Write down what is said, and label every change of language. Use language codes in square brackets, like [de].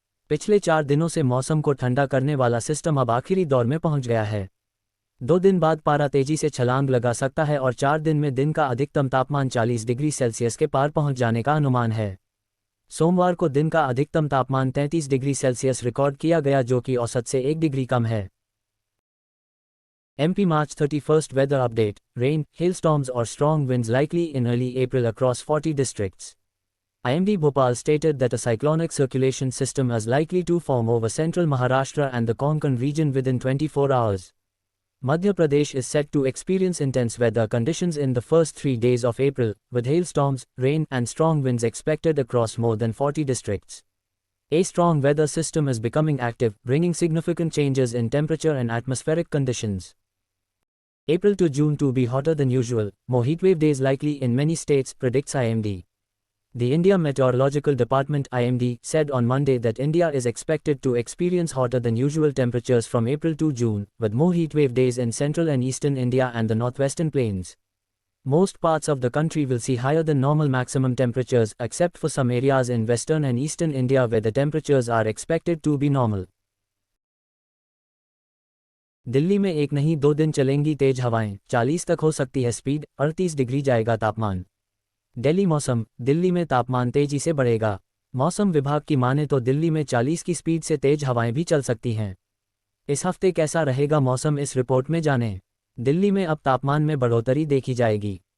[hi] पिछले 4 दिनों से मौसम को ठंडा करने वाला सिस्टम अब आखिरी दौर में पहुंच गया है। 2 दिन बाद पारा तेजी से छलांग लगा सकता है और 4 दिन में दिन का अधिकतम तापमान 40 डिग्री सेल्सियस के पार पहुंच जाने का अनुमान है। सोमवार को दिन का अधिकतम तापमान 33 डिग्री सेल्सियस रिकॉर्ड किया गया, जो कि औसत से 1 डिग्री कम है। [en] MP March 31st weather update. Rain, hailstorms or strong winds likely in early April across 40 districts. IMD Bhopal stated that a cyclonic circulation system is likely to form over central Maharashtra and the Konkan region within 24 hours. Madhya Pradesh is set to experience intense weather conditions in the first 3 days of April, with hailstorms, rain, and strong winds expected across more than 40 districts. A strong weather system is becoming active, bringing significant changes in temperature and atmospheric conditions. April to June to be hotter than usual, more heatwave days likely in many states, predicts IMD. The India Meteorological Department (IMD) said on Monday that India is expected to experience hotter than usual temperatures from April to June, with more heatwave days in central and eastern India and the northwestern plains. Most parts of the country will see higher than normal maximum temperatures, except for some areas in western and eastern India where the temperatures are expected to be normal. [hi] Delhi में 1 नहीं 2 दिन चलेंगी तेज हवाएं, 40 तक हो सकती है speed, 38 degree जाएगा तापमान। दिल्ली मौसम। दिल्ली में तापमान तेजी से बढ़ेगा। मौसम विभाग की माने तो दिल्ली में 40 की स्पीड से तेज हवाएं भी चल सकती हैं। इस हफ्ते कैसा रहेगा मौसम, इस रिपोर्ट में जानें। दिल्ली में अब तापमान में बढ़ोतरी देखी जाएगी।